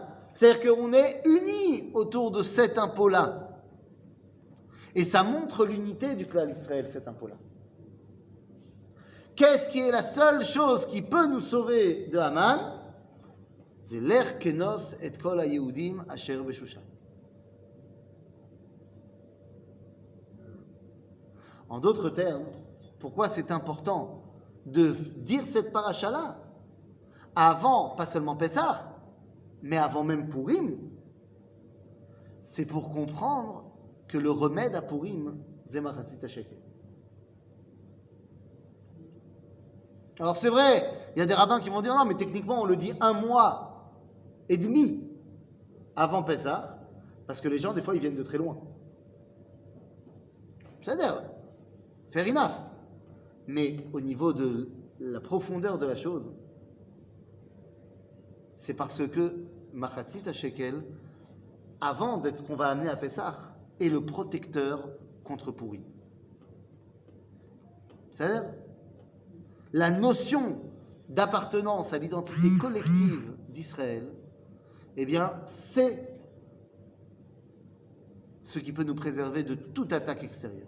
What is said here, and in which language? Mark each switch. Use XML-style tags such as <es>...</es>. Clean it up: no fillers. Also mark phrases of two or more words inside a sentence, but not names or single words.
<fr>C'est-à-dire qu'on est unis autour de cet impôt-là. Et ça montre l'unité du clan d'Israël, cet impôt-là. Qu'est-ce qui est la seule chose qui peut nous sauver de Haman?</fr> <he>C'est לך כנוס את כל היהודים אשר בשושן.</he> <fr>En d'autres termes, pourquoi c'est important de dire cette paracha-là avant, pas seulement Pessah, mais avant même Purim? C'est pour comprendre que le remède à Purim, c'est</fr> <he>מחצית השקל.</he> <fr>Alors c'est vrai, il y a des rabbins qui vont dire non, mais techniquement on le dit 1 mois et demi avant Pessah, parce que les gens des fois ils viennent de très loin. C'est-à-dire,</fr> <en>fair enough.</en> <fr>Mais au niveau de la profondeur de la chose, c'est parce que</fr> <he>מחצית השקל,</he> <fr>avant d'être ce qu'on va amener à Pessah, est le protecteur contre Purim. C'est-à-dire, la notion d'appartenance à l'identité collective d'Israël, eh bien, c'est ce qui peut nous préserver de toute attaque extérieure.</fr>